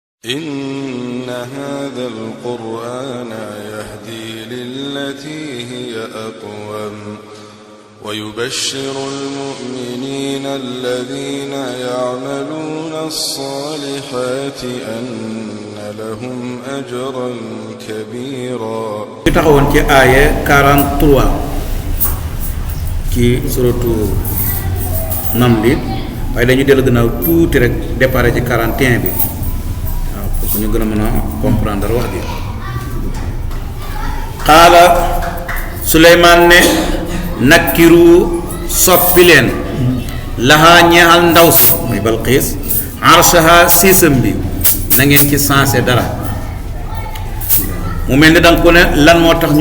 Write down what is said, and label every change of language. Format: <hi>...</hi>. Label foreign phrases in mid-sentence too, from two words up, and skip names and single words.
<ar>إن هذا القرآن يهدي للتي هي أقوم ويبشر المؤمنين الذين يعملون الصالحات أن لهم أجرا كبيرا.</ar> <wo>taxawoon ci aaya 43 ci suratu Naml waaye dañu dellu gannaaw tuuti rek départ ci 41 bi waaw</wo> <fr>pour que</fr> <wo>ñu gën a mën a comprendre wax ji. qaala Suleymaan ne nakkiru soppi leen lahaa ñeexal ndaw si muy Balqiis arshaha siisam bi na ngeen ci sensé dara mu mel ni danga ko ne lan moo tax</wo>